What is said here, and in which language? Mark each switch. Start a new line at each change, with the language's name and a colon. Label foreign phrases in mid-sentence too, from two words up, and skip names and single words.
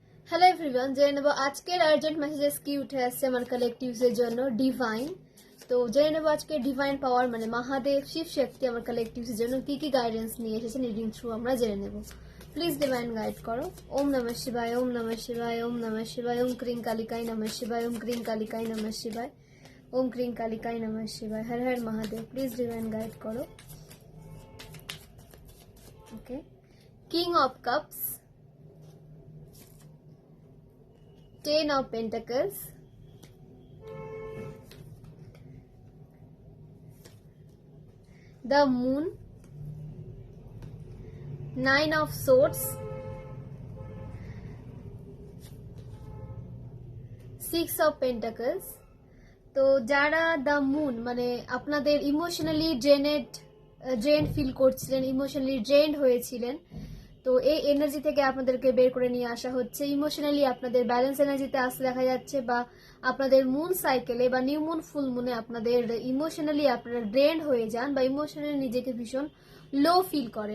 English: Hello everyone,
Bangla: জেনে নেব আজকের
English: urgent messages
Bangla: কি উঠে আসছে আমার কালেকটিভসের জন্য। ডিভাইন, তো জেনে নেব আজকে
English: divine power
Bangla: মানে মহাদেব শিব শক্তি আমার কালেকটিভসের জন্য কি কি গাইডেন্স নিয়ে এসেছেন
English: reading through
Bangla: আমরা জেনে নেব।
English: please divine guide
Bangla: করো।
Sanskrit: ওম নমঃ শিবায়, ওম নমঃ শিবায়, ওম নমঃ শিবায়, ওম ক্রিং কালিকাই নমঃ শিবায়, ওম ক্রিং কালিকাই নমঃ শিবায়, ওম ক্রিং কালিকাই নমঃ শিবায়, हर हर महादेव।
English: please divine guide
Bangla: করো। ওকে,
English: কিং অফ কাপস, Ten of Pentacles, the Moon, Nine of Swords, Six of Pentacles।
Bangla: তো যারা দ্য মুন মানে আপনাদের
English: emotionally drain feel
Bangla: করছিলেন,
English: emotionally drained
Bangla: হয়েছিলেন, তো এই এনার্জি থেকে আপনাদেরকে বের করে নিয়ে আসা হচ্ছে। ইমোশনালি আপনাদের
English: balance energyতে
Bangla: আসতে দেখা যাচ্ছে, বা আপনাদের
English: moon cycleএ
Bangla: বা
English: new moon full moonএ
Bangla: আপনাদের ইমোশনালি আপনারা ড্রেন্ড হয়ে যান বা ইমোশনালি নিজেকে ভীষণ
English: low feel
Bangla: করেন।